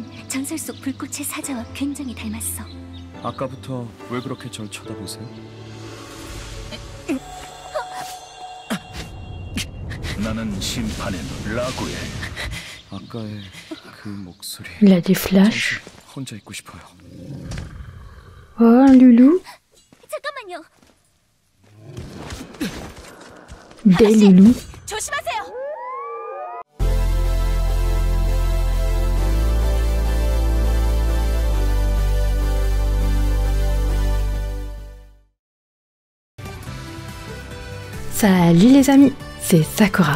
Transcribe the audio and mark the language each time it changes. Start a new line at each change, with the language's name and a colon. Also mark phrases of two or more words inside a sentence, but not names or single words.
Korean: 전설 속 불꽃의 사자와 굉장히 닮았어. 아까부터 왜 그렇게 절 쳐다보세요? 나는 심판의 라구에. 아까의 그 목소리.
French: Il a des flashs.
Korean: 혼자 있고 싶어요.
French: Oh, un loulou.
Korean: 잠깐만요.
French: Des loulous.
Korean: 조심하세요.
French: Salut les amis, c'est Sakura.